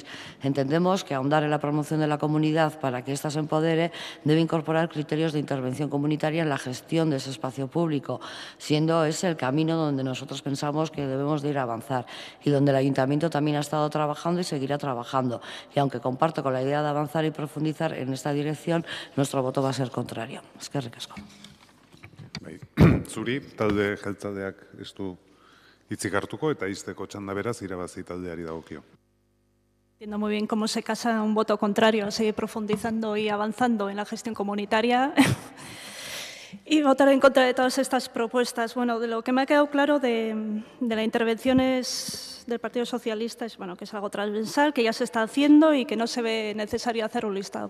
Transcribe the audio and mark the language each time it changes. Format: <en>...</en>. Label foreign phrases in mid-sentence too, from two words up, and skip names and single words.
<es>Entendemos que ahondar en la promoción de la comunidad para que ésta se empodere debe incorporar criterios de intervención comunitaria en la gestión de ese espacio público, siendo ese el camino donde nosotros pensamos que debemos de ir a avanzar y donde el Ayuntamiento también ha estado trabajando y seguirá trabajando. Y aunque comparto con la idea de avanzar y profundizar en esta dirección, nuestro voto va a ser contrario.</es> <eu>Eskerrik asko. Zuri, talde jeltzaleak ez du hitzik hartuko eta izteko txanda beraz irabazi taldeari dagokio.</eu> <es>Entiendo muy bien cómo se casa un voto contrario a seguir profundizando y avanzando en la gestión comunitaria y votar en contra de todas estas propuestas. Bueno, de lo que me ha quedado claro de la intervención del Partido Socialista es bueno, que es algo transversal, que ya se está haciendo y que no se ve necesario hacer un listado.</es>